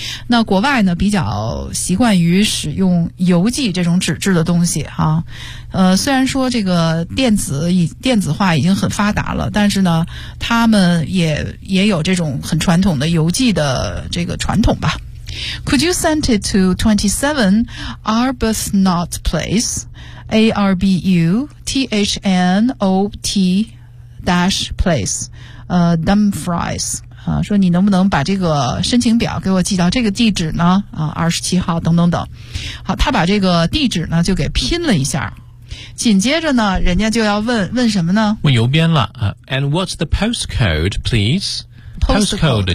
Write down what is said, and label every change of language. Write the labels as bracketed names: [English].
[Chinese] 那国外呢，比较习惯于使用邮寄这种纸质的东西哈。虽然说这个电子化已经很发达了，但是呢，他们也有这种很传统的邮寄的这个传统吧。 [English] Could you send it to 27 Arbuthnot Place, Arbuthnot-Place, Dumfries? [Chinese] 说你能不能把这个申请表给我寄到这个地址呢？ 27号等等等。好，他把这个地址呢就给拼了一下。紧接着呢，人家就要问什么呢？问邮编了。 [English] And what's the postcode, please? Postcode